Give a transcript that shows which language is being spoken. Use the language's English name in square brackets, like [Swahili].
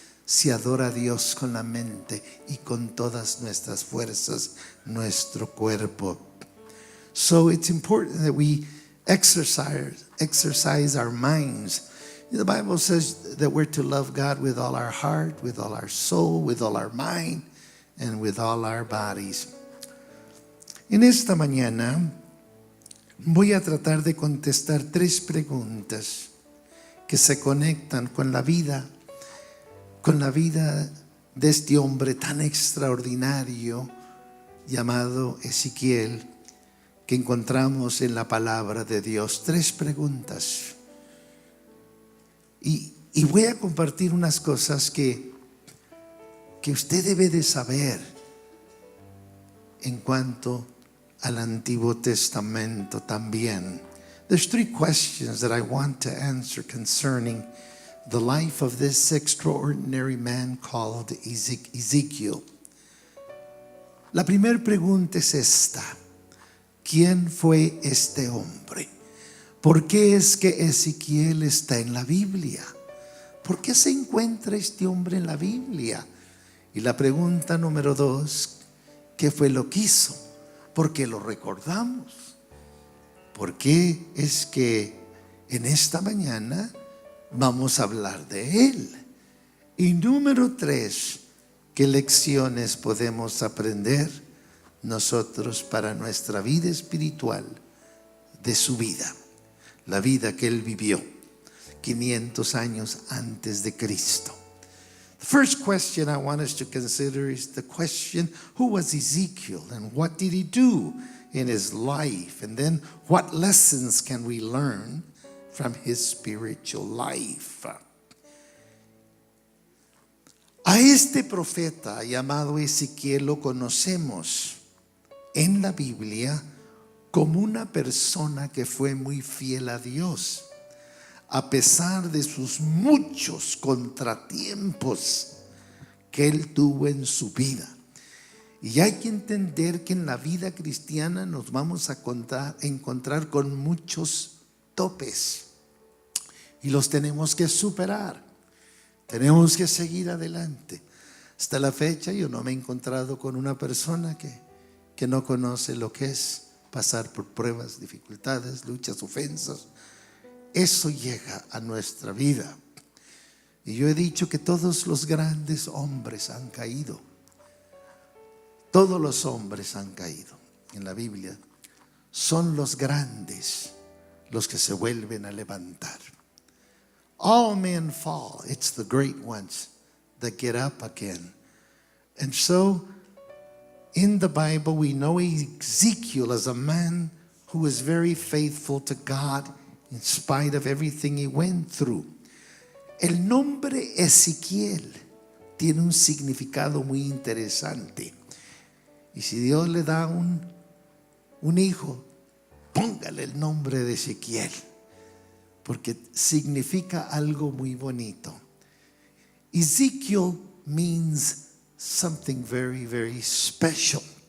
[Spanish] Se adora a Dios con la mente y con todas nuestras fuerzas, nuestro cuerpo. [English] So it's important that we exercise our minds. The Bible says that we're to love God with all our heart, with all our soul, with all our mind, and with all our bodies. [Spanish] En esta mañana Voy a tratar de contestar 3 preguntas que se conectan con la vida de este hombre tan extraordinario llamado Ezequiel, que encontramos en la palabra de Dios. 3 preguntas. Y voy a compartir unas cosas que usted debe de saber en cuanto al Antiguo Testamento también. [English] There's 3 questions that I want to answer concerning the life of this extraordinary man called Ezekiel. [Spanish] La primera pregunta es esta: ¿quién fue este hombre? ¿Por qué es que Ezequiel está en la Biblia? ¿Por qué se encuentra este hombre en la Biblia? Y la pregunta número 2, ¿qué fue lo que hizo? ¿Por qué lo recordamos? ¿Por qué es que en esta mañana vamos a hablar de él? Y número 3, ¿qué lecciones podemos aprender nosotros para nuestra vida espiritual de su vida? La vida que él vivió 500 años antes de Cristo. [English] The first question I want us to consider is the question, who was Ezekiel and what did he do in his life? And then what lessons can we learn from his spiritual life? [Spanish] A este profeta llamado Ezequiel lo conocemos en la Biblia como una persona que fue muy fiel a Dios, a pesar de sus muchos contratiempos que él tuvo en su vida. Y hay que entender que en la vida cristiana nos vamos a encontrar con muchos topes y los tenemos que superar. Tenemos que seguir adelante. Hasta la fecha yo no me he encontrado con una persona que no conoce lo que es pasar por pruebas, dificultades, luchas, ofensas. Eso llega a nuestra vida. Y yo he dicho que todos los grandes hombres han caído. Todos los hombres han caído en la Biblia. Son los grandes los que se vuelven a levantar. [English] All men fall. It's the great ones that get up again. And so, in the Bible, we know Ezekiel as a man who was very faithful to God in spite of everything he went through. [Spanish] El nombre Ezequiel tiene un significado muy interesante. Y si Dios le da un hijo, póngale el nombre de Ezequiel, porque significa algo muy bonito. [English] Ezekiel means something very, very special.